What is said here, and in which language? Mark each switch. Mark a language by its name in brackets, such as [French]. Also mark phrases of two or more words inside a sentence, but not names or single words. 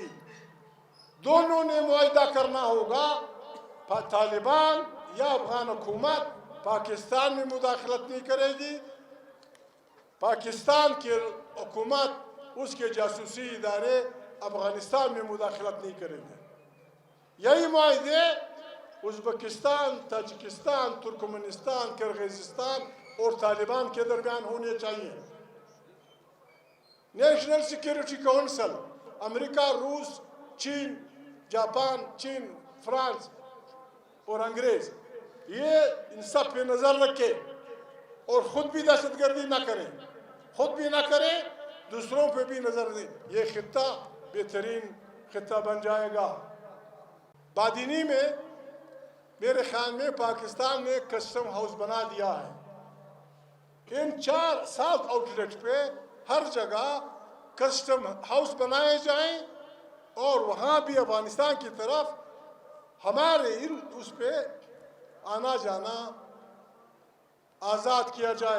[Urdu] دونوں نے معاہدہ کرنا ہوگا، طالبان یا افغان حکومت پاکستان میں مداخلت نہیں کرے گی، پاکستان کی حکومت، اس کے جاسوسی ادارے افغانستان میں مداخلت نہیں کریں گے۔ یہی معاہدے ازبکستان، تاجکستان، ترکمنستان، کرغیزستان اور طالبان کے درمیان ہونے چاہیے۔ نیشنل سیکیورٹی کونسل، امریکہ، روس، چین، جاپان، فرانس اور انگریز، یہ ان سب پہ نظر رکھے اور خود بھی دہشت گردی نہ کریں، خود بھی نہ کریں، دوسروں پہ بھی نظر دیں، یہ خطہ بہترین خطہ بن جائے گا۔ بادینی میں میرے خیال میں پاکستان نے [English] custom house [Urdu] بنا دیا ہے کہ ان 4-7 آؤٹلیٹ پہ ہر جگہ [English] custom house [Urdu] بنائے جائیں اور وہاں بھی افغانستان کی طرف ہمارے اس پہ آنا جانا آزاد کیا جائے.